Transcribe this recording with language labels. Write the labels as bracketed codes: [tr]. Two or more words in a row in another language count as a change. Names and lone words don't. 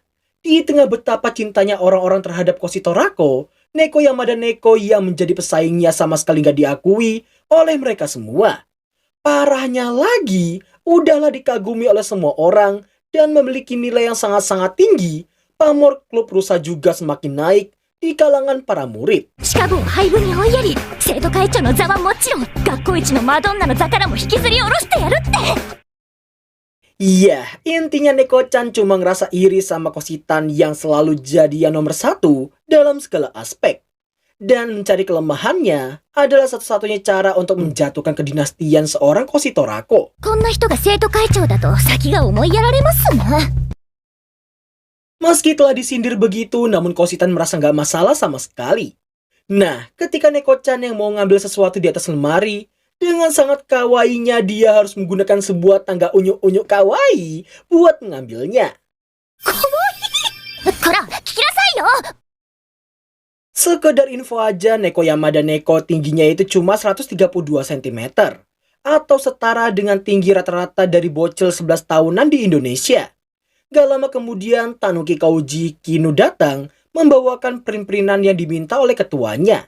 [id] Di tengah betapa cintanya orang-orang terhadap Koshi Torako, Neko Yamada Neko yang menjadi pesaingnya sama sekali gak diakui oleh mereka semua. Parahnya lagi, udahlah dikagumi oleh semua orang dan memiliki nilai yang sangat-sangat tinggi, pamor klub rusa juga semakin naik di kalangan para murid. [ja] しかも廃部に追いやり、生徒会長の座はもちろん学校一のマドンナの座からも引きずり下ろしてやるって。 [id] Iya, intinya Neko-chan cuma ngerasa iri sama Koshitan yang selalu jadi yang nomor 1 dalam segala aspek. Dan mencari kelemahannya adalah satu-satunya cara untuk menjatuhkan kedinastian seorang Koshi Torako. [ja] こんな人が生徒会長だと先が思いやられますな。 [id] Meski telah disindir begitu, namun Koshitan merasa nggak masalah sama sekali. Nah, ketika Neko-chan yang mau ngambil sesuatu di atas lemari, dengan sangat kawaiinya dia harus menggunakan sebuah tangga unyu-unyu kawaii buat mengambilnya. [ja] こら、聞きなさいよ。 [id] Sekedar info aja, Neko Yamada Neko tingginya itu cuma 132 cm. Atau setara dengan tinggi rata-rata dari bocil 11 tahunan di Indonesia. Gak lama kemudian, Tanuki Kauji Kinu datang membawakan print-printan yang diminta oleh ketuanya.